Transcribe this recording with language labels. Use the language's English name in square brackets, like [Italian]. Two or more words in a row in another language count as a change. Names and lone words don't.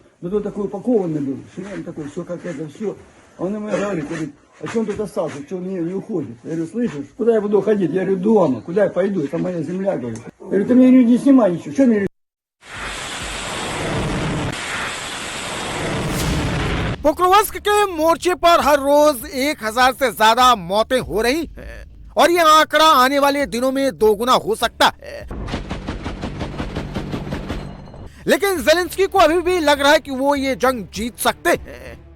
[Russian] Но тут такой упакованный был, шлем такой, все как это, все. А он ему говорит, а что он тут остался, что он не уходит? Я говорю, слышишь, куда я буду ходить? Я говорю, дома, куда я пойду, это моя земля, говорю. Я говорю, ты мне не снимай ничего, что мне [Hindi] पोक्रोवस्क के मोर्चे पर हर रोज 1000 से ज्यादा मौतें हो रही हैं और यह आंकड़ा आने वाले दिनों में दोगुना हो सकता है। लेकिन ज़ेलेंस्की को अभी भी लग रहा है कि वो ये जंग जीत सकते हैं।